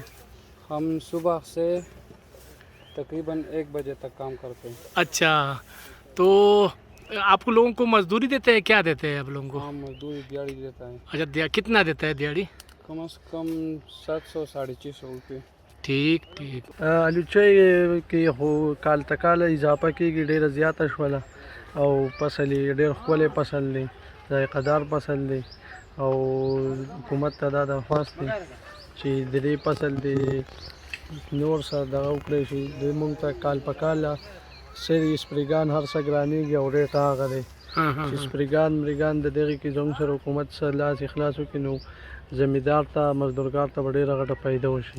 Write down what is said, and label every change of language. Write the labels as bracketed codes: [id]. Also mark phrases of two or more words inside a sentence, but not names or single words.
[ur] ہم صبح سے تقریباً 1 بجے تک کام کرتے ہیں. اچھا، تو آپ کو لوگوں کو مزدوری دیتے ہیں، کیا دیتے ہیں آپ لوگوں کو? ہاں، مزدوری دیہاڑی دیتا ہے. اچھا، کتنا دیتا ہے دیہاڑی? کم سے کم 700-650 روپے. ٹھیک ٹھیک. [ps] आलूचे کې خو کال تکاله اضافه کېږي، ډېره زیاته شوله او فصل یې ډېر ښکلی فصل دی، ذایقه دار فصل دی او حکومت ته دا درخواست دی چې د دې فصل د نور سره دغه وکړی شي، د موږ ته کال په کاله سری سپریګان هر څه ګرانېږي او ریټ هغه دی چې سپریګان مریګان د دغې کې زموږ سره حکومت سره لاس اخلاص وکړي نو زمیندار ته مزدورګار ته به ډېره غټه فایده وشي.